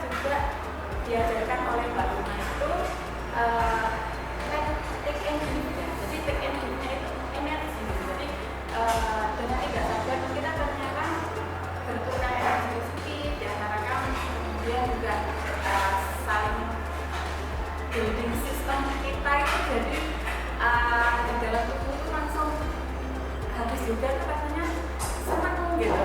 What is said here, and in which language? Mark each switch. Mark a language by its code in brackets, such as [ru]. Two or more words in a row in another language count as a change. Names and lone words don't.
[id] juga diajarkan oleh Mbak Luna itu [en] take and give [id] ya. Jadi [en] take and give- [id] nya itu energi gitu. Jadi dengan tidak sadar kita ternyata bentuknya energi positif di antara kami, kemudian juga saling [en] building system [id] kita itu jadi di dalam tubuh itu langsung habis juga tuh rasanya senang gitu.